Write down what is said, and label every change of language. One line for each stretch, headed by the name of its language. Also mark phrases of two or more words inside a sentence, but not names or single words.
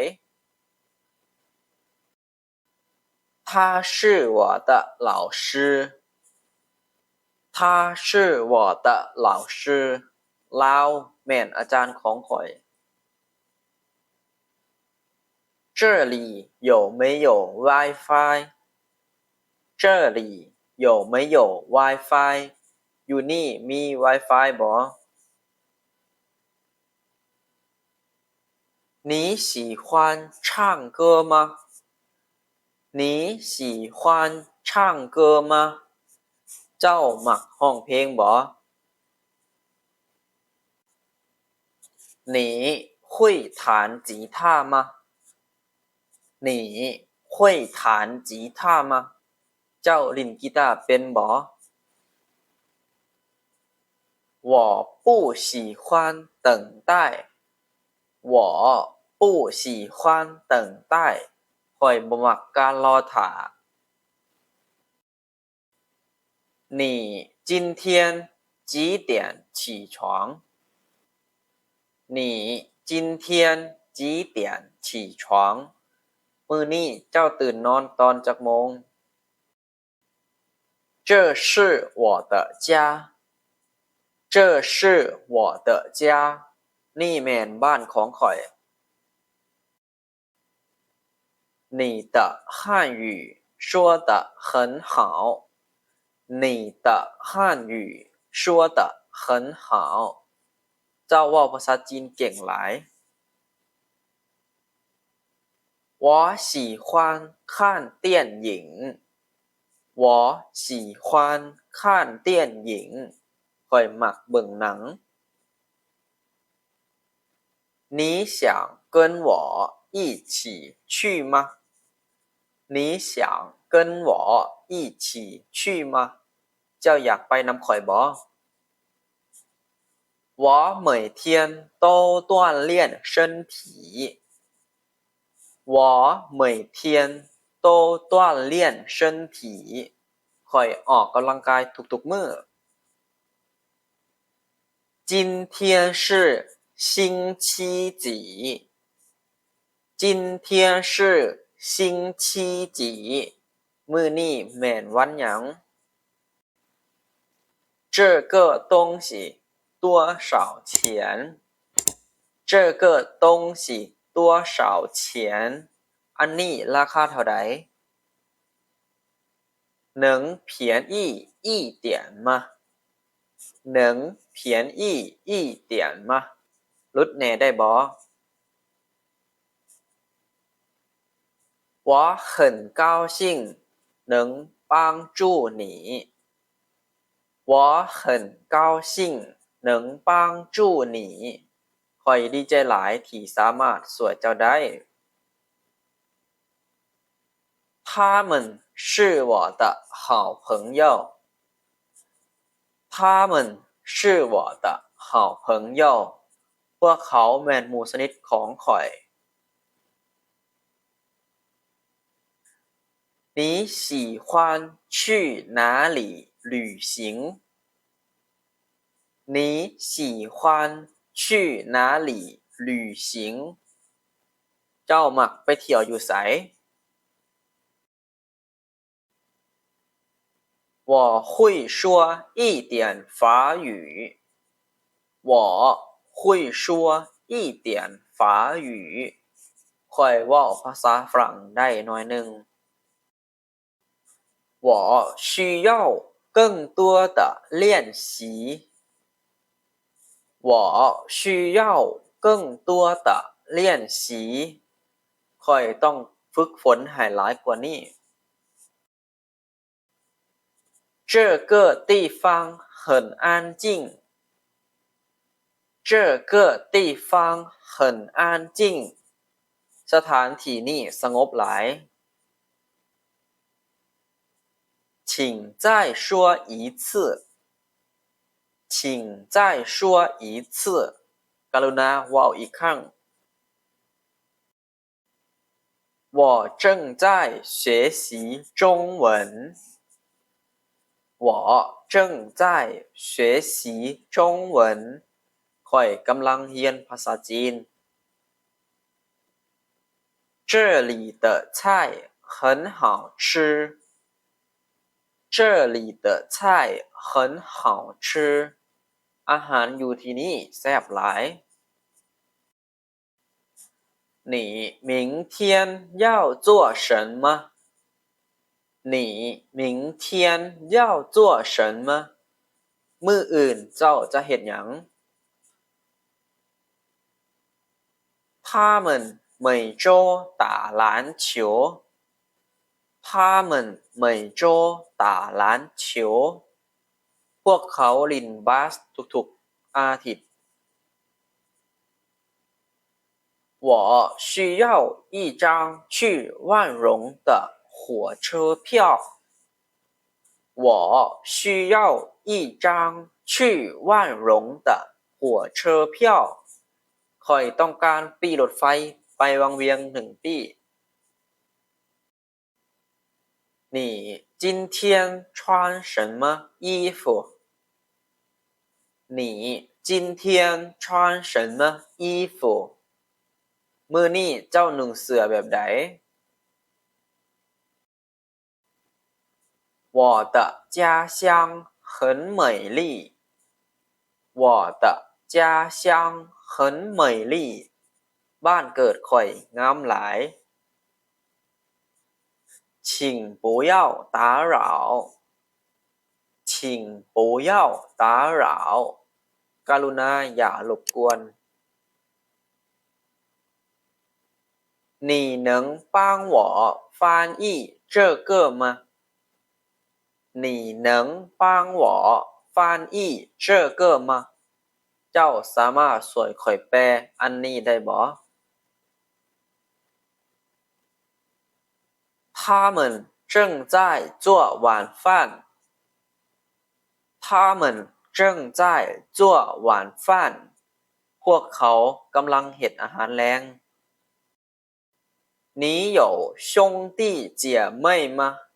Chinese: 他是我的老师他是我的老师
Lao: ລາວແມ່ນອາຈານຂອງຂ້ອຍ
Chinese: 这里有没有 Wi-Fi 这里有没有 Wi-Fi
Lao: ຢູ່ນີ້ມີ Wi-Fi ບໍ່
Chinese: 你喜欢唱歌吗你喜欢唱歌吗
Lao: ເຈົ້າມັກຮ້ອງເພງບໍ່
Chinese: 你会弹吉他吗你会弹吉他吗
Lao: ເຈົ້າຫຼິ້ນກີຕາເປັນບໍ່
Chinese: 我不喜欢等待我不喜欢等待
Lao: ຂ້ອຍບໍ່ມັກການລໍຖ້າ
Chinese: 你今天几点起床你今天几点起床
Lao: ມື້ນີ້ເຈົ້າຕື່ນນອນຕອນຈັກໂມງ
Chinese: 这是我的家这是我的家
Lao: ນີ້ແມ່ນບ້ານຂອງຂ້ອຍ
Chinese: 你的汉语说得很好你的汉语说得很好
Lao: ເຈົ້າເວົ້າພາສາຈີນເກັ່ງຫຼາຍ
Chinese: 我喜欢看电影我喜欢看电影
Lao: ຂ້ອຍມັກເບິ່ງໜັງ
Chinese: 你想跟我一起去吗你想跟我一起去吗
Lao: ເຈົ້າຢາກໄປນຳຂ້ອຍບໍ່
Chinese: 我每天都锻炼身体我每天都锻炼身体
Lao: ຂ້ອຍອອກກຳລັງກາຍທຸກໆມື້
Chinese: 今天是星期几今天是星期几
Lao: ມື້ນີ້ແມ່ນວັນຫຍັງ
Chinese: 这个东西多少钱这个东西多少钱
Lao: ອັນນີ້ລາຄາເທົ່າໃດ
Chinese: 能便宜一点吗能便宜一点吗
Lao: ລຸດແນ່ໄດ້ບໍ່
Chinese: 我很高兴能帮助你我很高兴能帮助你
Lao: ຂ້ອຍດີໃຈຫຼາຍທີ່ສາມາດຊ່ວຍເຈົ້າໄດ້
Chinese: 他们是我的好朋友他们是我的好朋友
Lao: ພວກເຂົາແມ່ນໝູ່ສະໜິດຂອງຂ້ອຍ
Chinese: 你喜欢去哪里旅行你喜欢去哪里旅行
Lao: ເຈົ້າມັກໄປທ່ຽວຢູ່ໃສ
Chinese: 我会说一点法语我会说一点法语
Lao: ຂ້ອຍເວົ້າພາສາຝຣັ່ງໄດ້ໜ່ອຍໜຶ່ງ
Chinese: 我需要更多的练习我需要更多的练习
Lao: ຄ່ອຍຕ້ອງຝຶກຝົນໃຫ້ຫຼາຍກວ່ານີ້
Chinese: 这个地方很安静这个地方很安静
Lao: ສະຖານທີ່ນີ້ສະຫງົບຫຼາຍ
Chinese: 请再说一次请再说一次
Lao: ກະລຸນາວ່າວອີກຄັ້ງ
Chinese: 我正在学习中文我正在学习中文
Lao: ຄ່ອຍກຳລັງຮຽນພາສາຈີນ
Chinese: 这里的菜很好吃这里的菜很好吃
Lao: ອາຫານຢູ່ທີ່ນີ້ແຊບຫຼາຍ
Chinese: 你明天要做什么你明天要做什么
Lao: ມື້ອື່ນເຈົ້າຈະເຮັດຫຍັງ
Chinese: 他们每周打篮球他们每周打篮球
Lao: ພວກເຂົາຫຼິ້ນບາດທຸກໆອາທິດ
Chinese: 我需要一张去万荣的火车票我需要一张去万荣的火车票
Lao: ຂ້ອຍຕ້ອງການປີ້ລົດໄຟໄປວັງວຽງ1ປີ້
Chinese: 你今天穿什么衣服你今天穿什么衣服
Lao: ມື້ນີ້ເຈົ້ານຸ່ງເສື້ອແບບໃດ
Chinese: 我的家乡很美丽我的家乡很美丽
Lao: ບ້ານເກີດຂ່ອຍງາມຫຼາຍ
Chinese: 请不要打扰请不要打扰
Lao: ກະລຸນາຢ່າລົບກວນ
Chinese: 你能帮我翻译这个吗你能帮我翻译这个吗
Lao: ເຈົ້າສາມາດຊ່ວຍຂ້ອຍແປອັນນີ້ໄດ້ບໍ່
Chinese: 他们正在做晚饭他们正在做晚饭
Lao: ພວກເຂົາກຳລັງເຮັດອາຫານແລງ
Chinese: 你有兄弟姐妹吗